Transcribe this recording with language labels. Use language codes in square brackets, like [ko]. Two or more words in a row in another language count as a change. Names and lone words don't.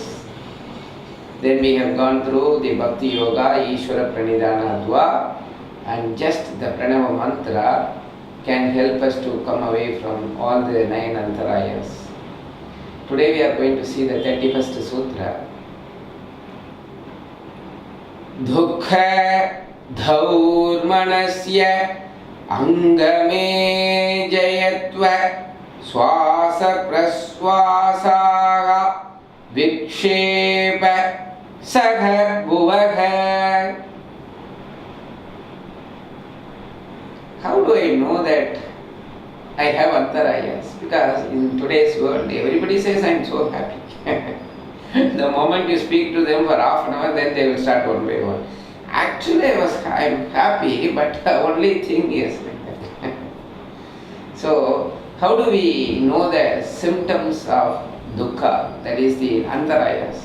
[en] Then we have gone through the Bhakti Yoga, [sa] Ishvara Pranidhanadva, [en] and just the Pranava mantra can help us to come away from all the 9 antarayas. Today we are going to see the 31st sutra. [sa] Dukkha dhaurmanasya angame jayatva swasa praswasaga vikṣepa sahabhuvaḥ. [en] How do I know that I have antarayas? Because in today's world, everybody says I am so happy. The moment you speak to them for half an hour, then they will start one by one. Actually, I am happy, but the only thing is so, how do we know the symptoms of dukkha, that is the antarayas?